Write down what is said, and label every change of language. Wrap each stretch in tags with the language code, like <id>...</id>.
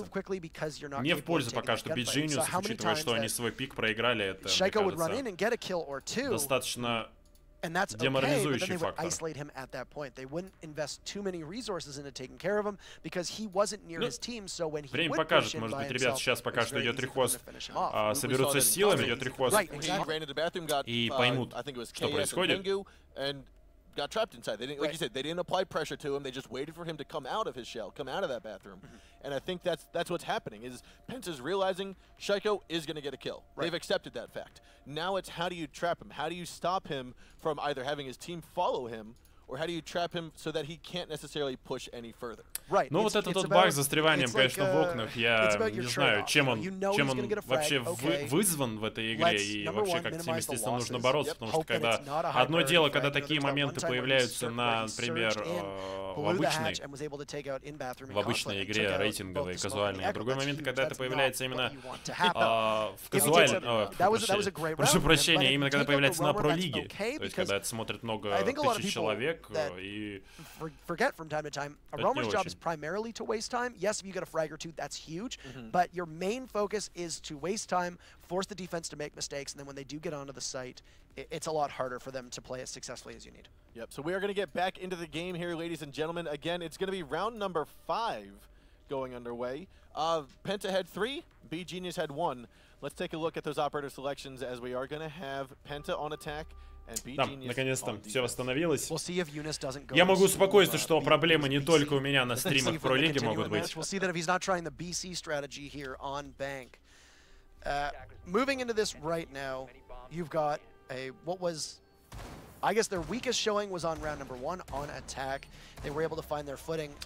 <ru>Не в пользу пока что beGenius, учитывая, что они свой пик проиграли, это, мне кажется, достаточно деморализующий фактор. Время покажет, может быть, ребят, сейчас пока что идет рехост, соберутся с силами, идет рехост и поймут, что происходит.</ru> <en>Got trapped inside. They didn't, like you said, they didn't apply pressure to him. They just waited for him to come out of his shell, come out of that bathroom. And I think that's what's happening. Is PENTA's realizing Shaiko is going to get a kill. They've accepted that fact. Now it's how do you trap him? How do you stop him from either having his team follow him, or how do you trap him so that he can't necessarily push any further?</en> <ru>Ну вот этот тот баг с застреванием, конечно, в окнах, я не знаю, чем он вообще вызван в этой игре, и вообще как с ним, естественно, нужно бороться, потому что когда одно дело, когда такие моменты появляются, например, в обычной игре рейтинговой, казуальной, а другой момент, когда это появляется именно в казуальной, прошу прощения, именно когда появляется на про-лиге, то есть когда это смотрит много тысяч человек, и это</ru> <en>primarily to waste time. Yes, if you get a frag or two, that's huge. But your main focus is to waste time, force the defense to make mistakes, and then when they do get onto the site, it's a lot harder for them to play as successfully as you need. Yep, so we are going to get back into the game here, ladies and gentlemen. Again, it's going to be round number 5 going underway. PENTA had 3, beGenius had 1. Let's take a look at those operator selections as we are going to have PENTA on attack.</en> <ru>Да, наконец-то все восстановилось. Я могу успокоиться, что проблемы не только у меня на стримах про лиги могут быть.</ru> <en>Moving into this right now, you've got a I guess their weakest showing was on round number 1 on attack. They were able to find their footing.</en>